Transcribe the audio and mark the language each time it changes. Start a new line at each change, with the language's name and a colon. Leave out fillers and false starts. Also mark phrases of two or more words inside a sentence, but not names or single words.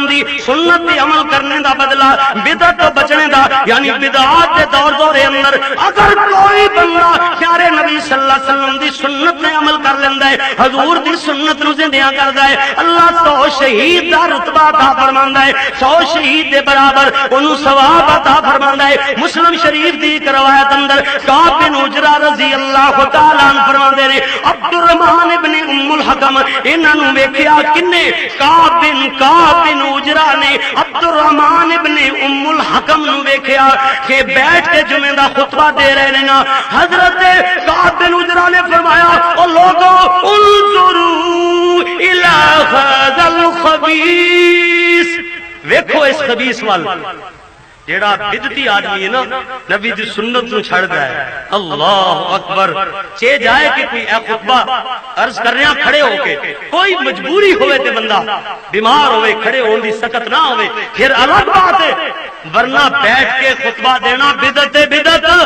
Punjabi: دی سنت پہ عمل کرنے دا بدلہ بدعت تو بچنے دا یعنی بدعات کے دور اندر اگر کوئی بندہ پیارے نبی
Arabic: صلی اللہ علیہ وسلم
Punjabi: دی سنت پہ عمل کر لیندا ہے حضور دی سنت نو زندہ کردا ہے اللہ 100 شہید دا رتبہ عطا فرماندا ہے 100 شہید دے برابر اونوں ثواب عطا فرماندا ہے مسلم شریف دی ایک روایت اندر کعب بن عجرہ
Arabic: رضی اللہ تعالیٰ عنہ
Punjabi: فرماندے نے عبد الرحمن ابن ام الحکم انہاں نو ویکھیا کنے کعب بن عجرہ نے عبد الرحمن ابن ام الحکم نو ویکھیا کہ بیٹھ کے جمعہ دا خطبہ دے رہے ہیں حضرت کعب بن عجرہ نے فرمایا او لوگو
Arabic: انظروا الی ھذا الخبیث
Punjabi: ویکھو اس خبیث وال جیڑا بدعتی آدمی ہے نا نبی دی سنت نو چھڑ گیا ہے
Arabic: اللہ اکبر
Punjabi: چے جائے کہ کوئی اے خطبہ عرض کر رہے ہیں کھڑے ہو کے کوئی مجبوری ہوئے تے بندہ بیمار ہوئے کھڑے ہون دی سکت نہ ہوئے پھر الگ بات ہے ورنہ بیٹھ کے خطبہ دینا بدعت